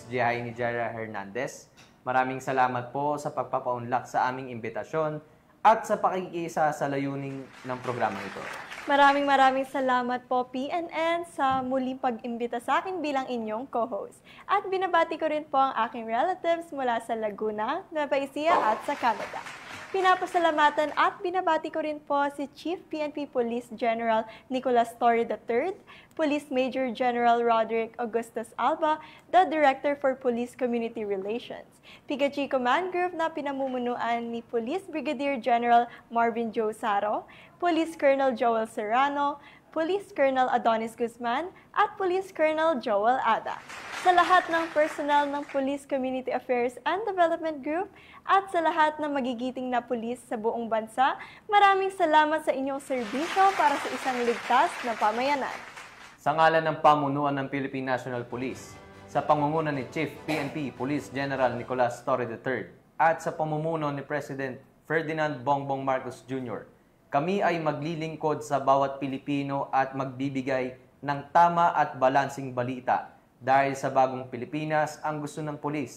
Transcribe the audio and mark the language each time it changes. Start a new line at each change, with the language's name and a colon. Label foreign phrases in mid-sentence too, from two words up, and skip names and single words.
Filipino: Jehay Nijara Hernandez. Maraming salamat po sa pagpapaunlak sa aming imbitasyon at sa pakikisa sa layunin ng programa ito. Maraming salamat po PNN sa muling pag-imbita sa akin bilang inyong co-host. At binabati ko rin po ang aking relatives mula sa Laguna, Nueva Ecija at sa Canada. Pinapasalamatan at binabati ko rin po si Chief PNP Police General Nicolas Torre III, Police Major General Roderick Augustus Alba,
English: the Director for Police Community Relations,
Filipino: PIGAG Command Group na pinamumunuan ni Police Brigadier General Marvin Joe Saro, Police Colonel Joel Serrano, Police Colonel Adonis Guzman, at Police Colonel Joel Ada. Sa lahat ng personnel ng Police Community Affairs and Development Group at sa lahat ng magigiting na pulis sa buong bansa, maraming salamat sa inyong serbisyo para sa isang ligtas na pamayanan. Sa ngalan ng pamunuan ng Philippine National Police, sa pangunguna ni Chief PNP Police General Nicolas Torre III at sa pamumuno ni President Ferdinand Bongbong Marcos Jr., kami ay maglilingkod sa bawat Pilipino at magbibigay ng tama at balansing balita dahil sa bagong Pilipinas ang gusto ng pulis.